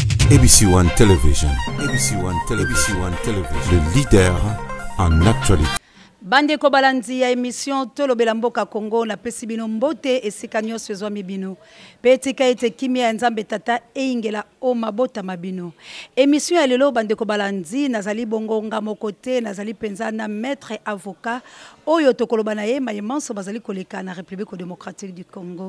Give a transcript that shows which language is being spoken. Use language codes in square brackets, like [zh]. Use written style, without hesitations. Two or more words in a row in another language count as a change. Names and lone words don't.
[en] ABC One Television. ABC One Television. ABC One Television. [fr] Le leader en actualité. [ln] Bande ko balanzi ya émission Tolobela Mboka Congo na pesi bino mbote esika nyonso ezwami bino. Petika ete kimia ya Nzambe tata eingela o mabota mabino. Émission ya lelo bande ko balanzi nazali bongo ngamo kote nazali penza na [fr] maître avocat [ln] oyo tokoloba na ye mayemanso bazali koleka na République démocratique du Congo.